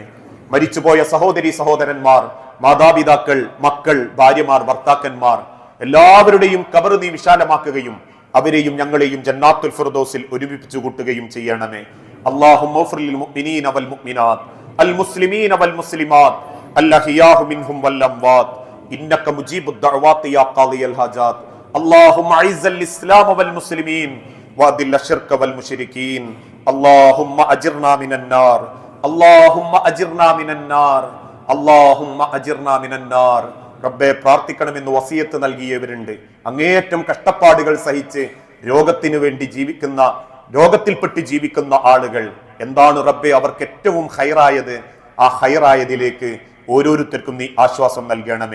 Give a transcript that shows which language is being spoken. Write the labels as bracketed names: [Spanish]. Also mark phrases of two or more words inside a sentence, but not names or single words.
[Malayalam] മരിച്ചുപോയ സഹോദരി സഹോദരന്മാർ, മാതാപിതാക്കൾ, മക്കൾ, ഭാര്യമാർ, ഭർത്താക്കന്മാർ എല്ലാവരുടെയും ഖബർ നീ വിശാലമാക്കുകയും അവരെയും ഞങ്ങളെയും ജന്നാത്തുൽ ഫിർദൗസിൽ ഒരുമിപ്പിച്ചു കൂട്ടുകയും ചെയ്യണമേ. [Arabic] اللهم اغفر للمؤمنين والمؤمنات المسلمين والمسلمات الأحياء منهم والأموات إنك مجيب الدعوات يا قاضي الحاجات. اللهم اعز الاسلام والمسلمين واذل الشرك والمشركين. اللهم اجرنا من النار. اللهم اجرنا من النار. اللهم اجرنا من النار. [Malayalam] റബ്ബേ, പ്രാർത്ഥിക്കണമെന്ന് വസിയത്ത് നൽകിയവരുണ്ട്. അങ്ങേയറ്റം കഷ്ടപ്പാടുകൾ സഹിച്ച് രോഗത്തിന് വേണ്ടി ജീവിക്കുന്ന, രോഗത്തിൽപ്പെട്ട് ജീവിക്കുന്ന ആളുകൾ. എന്താണ് റബ്ബേ അവർക്ക് ഏറ്റവും ഹൈറായത്? ആ ഹൈറായതിലേക്ക് ഓരോരുത്തർക്കും നീ ആശ്വാസം നൽകണമേ.